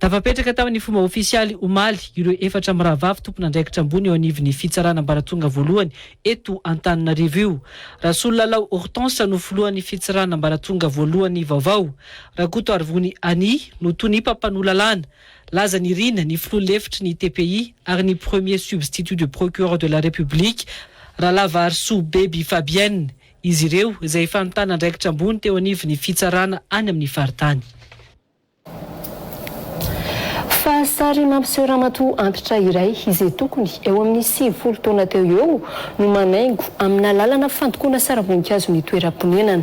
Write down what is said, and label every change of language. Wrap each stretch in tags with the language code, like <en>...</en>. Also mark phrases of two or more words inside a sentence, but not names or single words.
<mg>Tafapetraka tamin'ny fomba ofisialy omaly ireo 4 miravavy tompona andraikitra ambony eo anivon'ny fitsarana ambaratonga voalohany eto Antananarivo io. Rasolalao Hortense no filohan'ny fitsarana ambaratonga voalohany vaovao. Rakoto Arvony Ani no toy ny mpampanolalalana. Laza Nirina ny filoha lefitry ny TPI ary ny</mg> <fr>premier substitut de procureur de la République</fr> <mg>Ralava Arsou Baby Fabienne. Izy ireo izay fanontana andraikitra ambony teo anivon'ny fitsarana any amin'ny faritany. Fa sary mampiseho ramatoa antitra iray izay tokony eo amin'ny 70 taona teo eo no manaingo amina lalana fandokoana saravoninkazo ny toeram-ponenana.</mg>